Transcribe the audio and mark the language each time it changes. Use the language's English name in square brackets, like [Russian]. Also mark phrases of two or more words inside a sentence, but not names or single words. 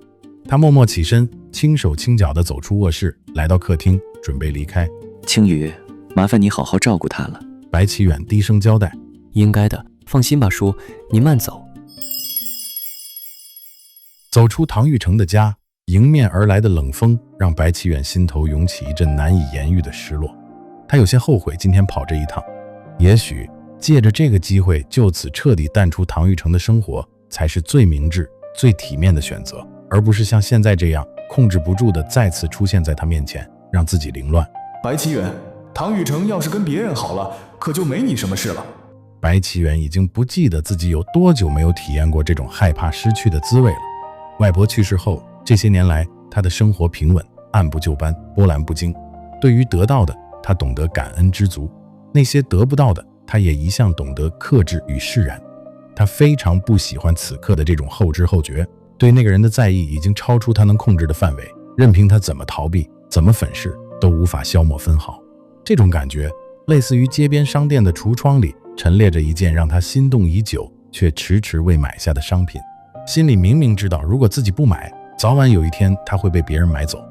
[Chinese] 他默默起身，輕手輕腳地走出臥室，來到客廳，準備離開。青雨，麻煩你好好照顧他了。白啟遠低聲交代。应該的，放心吧叔，你慢走。走出唐玉成的家，迎面而来的冷風讓白啟遠心頭湧起一陣難以言喻的失落。他有些後悔今天跑這一趟，也許借着這個機會就此徹底淡出唐玉成的生活，才是最明智、最體面的選擇，而不是像現在這樣控制不住的再次出現在他面前，讓自己凌亂。白啟遠，唐玉成要是跟別人好了，可就沒你什麼事了。白啟遠已經不記得自己有多久沒有體驗過這種害怕失去的滋味了。外婆去世後，這些年來他的生活平穩，按部就班，波瀾不驚。對於得到的，他懂得感恩知足；那些得不到的，他也一向懂得克制與釋然。他非常不喜歡此刻的這種後知後覺，對那個人的在意已經超出他能控制的範圍，任憑他怎麼逃避，怎麼粉飾，都無法消磨分毫。這種感覺類似於街邊商店的櫥窗裡陳列着一件讓他心動已久卻遲遲未買下的商品，心裡明明知道如果自己不買，早晚有一天他會被別人買走。